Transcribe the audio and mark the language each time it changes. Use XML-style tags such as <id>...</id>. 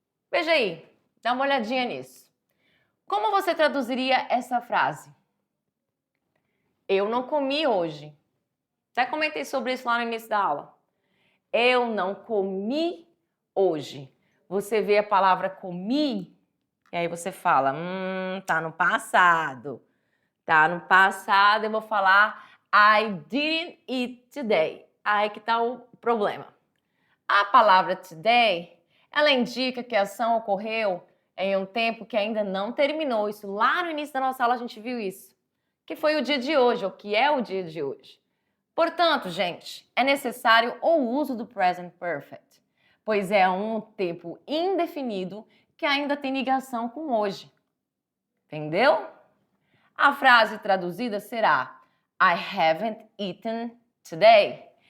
<pt>Veja aí, dá uma olhadinha nisso. Como você traduziria essa frase? Eu não comi hoje. Já comentei sobre isso lá no início da aula. Eu não comi hoje. Você vê a palavra comi e aí você fala, tá no passado. Tá no passado, eu vou falar</pt> <en>I didn't eat today.</en> <pt>Aí que tá o problema. A palavra today, ela indica que a ação ocorreu em um tempo que ainda não terminou. Isso lá no início da nossa aula a gente viu isso. Que foi o dia de hoje, ou que é o dia de hoje. Portanto, gente, é necessário o uso do present perfect, pois é um tempo indefinido que ainda tem ligação com hoje. Entendeu? A frase traduzida será</pt> <en>I haven't eaten today.</en>